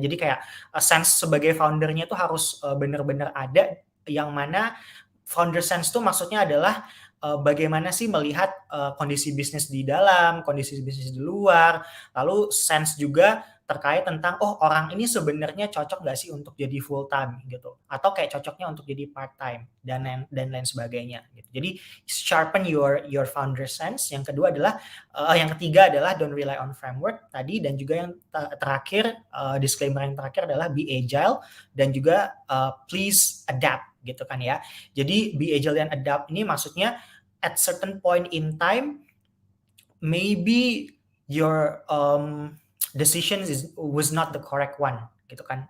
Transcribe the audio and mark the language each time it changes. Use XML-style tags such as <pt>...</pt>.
<id>Jadi kayak sense sebagai foundernya itu harus benar-benar ada, yang mana founder sense itu maksudnya adalah bagaimana sih melihat kondisi bisnis di dalam, kondisi bisnis di luar, lalu sense juga terkait tentang oh orang ini sebenarnya cocok nggak sih untuk jadi full time gitu, atau kayak cocoknya untuk jadi part time dan lain sebagainya. Gitu. Jadi</id> <en>sharpen your founder sense.</en> <id>Yang kedua adalah yang ketiga adalah</id> <en>don't rely on framework</en> <id>tadi, dan juga yang terakhir disclaimer yang terakhir adalah</id> <en>be agile</en> <id>dan juga</id> <en>please adapt</en> <id>gitu kan ya. Jadi</id> <en>be agile dan adapt</en> <id>ini maksudnya</id> <en>at certain point in time maybe your decision was not the correct one</en> <id>gitu kan.</id>